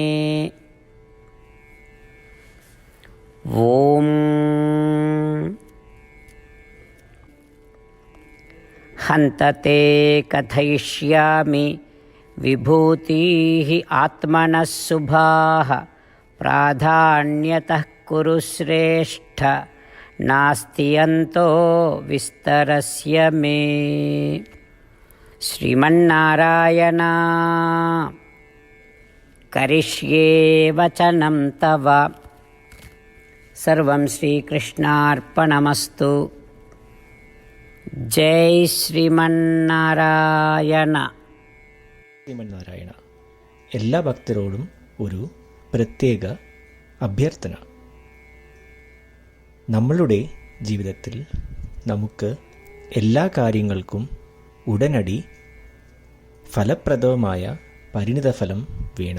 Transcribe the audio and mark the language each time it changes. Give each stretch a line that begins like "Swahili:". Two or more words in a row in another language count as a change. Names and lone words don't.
Sanskrit: ഓം ഹന്തത്തെ കഥയിഷ്യാമി വിഭൂതിഃ ആത്മനഃ ശുഭാഃ പ്രാധാന്യതഃ കുരു ശ്രേഷ്ഠ നാസ്തി അന്തോ വിസ്തരസ്യ മേ. ശ്രീമന്നാരായണ. करिष्ये वचनं तव। सर्वं श्रीकृष्णार्पणमस्तु। जय ശ്രീമന്നാരായണ. ശ്രീമന്നാരായണ.
Malayalam: എല്ലാ ഭക്തരോടും ഒരു പ്രത്യേക അഭ്യർത്ഥന. നമ്മളുടെ ജീവിതത്തിൽ നമുക്ക് എല്ലാ കാര്യങ്ങൾക്കും ഉടനടി ഫലപ്രദമായ പരിണിതഫലം വേണം.